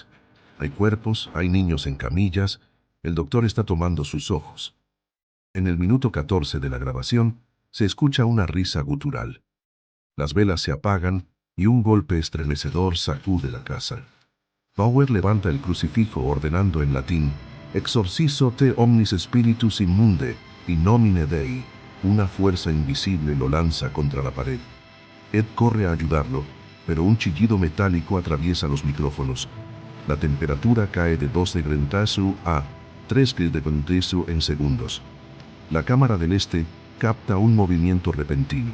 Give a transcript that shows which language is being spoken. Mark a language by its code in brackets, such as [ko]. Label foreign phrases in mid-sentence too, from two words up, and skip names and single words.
[es] Hay cuerpos, hay niños en camillas, el doctor está tomando sus ojos. En el minuto 14 de la grabación, se escucha una risa gutural. Las velas se apagan y un golpe estremecedor sacude la casa. Bauer levanta el crucifijo ordenando en latín, [la] Exorcizo te omnis spiritus immunde, in nomine Dei. [es] Una fuerza invisible lo lanza contra la pared. Ed corre a ayudarlo, pero un chillido metálico atraviesa los micrófonos. La temperatura cae de 2 degrees a 3 degrees en segundos. La cámara del este capta un movimiento repentino.